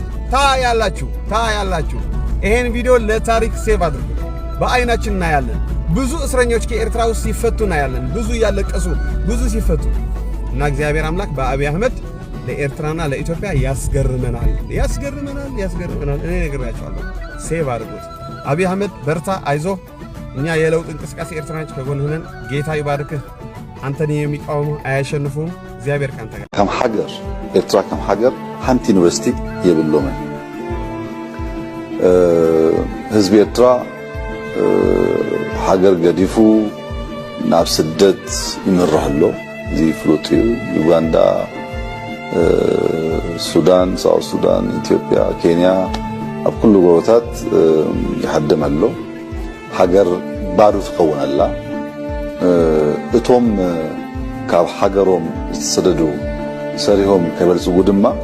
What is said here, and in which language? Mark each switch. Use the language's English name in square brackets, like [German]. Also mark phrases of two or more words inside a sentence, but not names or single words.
[Amharic] ነው። ታያላችሁ። ይሄን ቪዲዮ ለታሪክ ሴቭ አድርጉ። በአይናችን እናያለን። ብዙ እስረኞች ከኤርትራ ውስጥ ሲፈቱ እናያለን። ብዙ እያለቀሱ ብዙ ሲፈቱ እና እግዚአብሔር አምላክ በአብይ አህመድ ለኤርትራና ለኢትዮጵያ ያስገርመናል። እኔ ነግራችኋለሁ። ሴቭ አድርጉት። አብይ አህመድ በርታ፣ አይዞህ። እኛ የለውጥ እንቅስቃሴ ኤርትራኖች ከጎን ሆነን ጌታ ይባርክህ። አንተን የሚቃወሙ አያሸንፉም። እግዚአብሔር ካንተ ጋር። [Tigrinya] ከም ሃገር ኤርትራ ከም ሃገር ሓንቲ ዩኒቨርሲቲ የብሎምን ህዝቢ ኤርትራ ሃገር ገዲፉ ናብ ስደት ይምራሕ ኣሎ። እዚ ፍሉጥ እዩ። ዩጋንዳ፣ ሱዳን፣ ሳውት ሱዳን፣ ኢትዮጵያ፣ ኬንያ ኣብ ኩሉ ጎቦታት ይሓድም ኣሎ። ሃገር ባዶ ትኸውን ኣላ። እቶም ካብ ሃገሮም ዝተሰደዱ ሰሪሆም ከበልጽጉ ድማ